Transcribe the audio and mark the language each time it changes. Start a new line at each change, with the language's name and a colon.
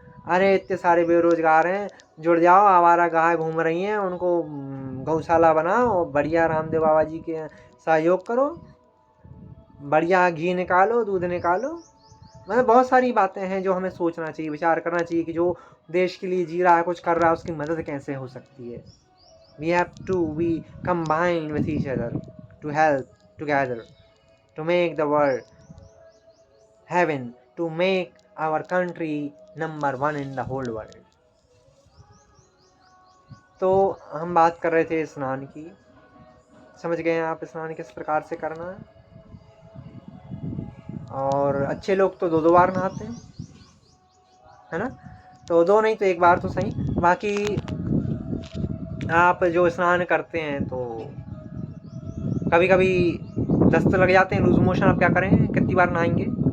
Hindi: अरे इतने सारे बेरोजगार हैं, जुड़ जाओ, आवारा गाय घूम रही हैं, उनको गौशाला बनाओ, बढ़िया रामदेव बाबा जी के सहयोग करो, बढ़िया घी निकालो, दूध निकालो। मतलब बहुत सारी बातें हैं जो हमें सोचना चाहिए, विचार करना चाहिए कि जो देश के लिए जी रहा है, कुछ कर रहा है, उसकी मदद कैसे हो सकती है।
English: We have to be combined with each other to help together to make the world heaven, to make our country number one in the whole world.
Hindi: तो हम बात कर रहे थे स्नान की, समझ गए आप स्नान किस प्रकार से करना है। और अच्छे लोग तो 2-2 बार नहाते हैं, है ना। तो 2 नहीं तो 1 बार तो सही। बाकी आप जो स्नान करते हैं तो कभी कभी दस्त लग जाते हैं, लूज मोशन, आप क्या करें, कितनी बार नहाएंगे।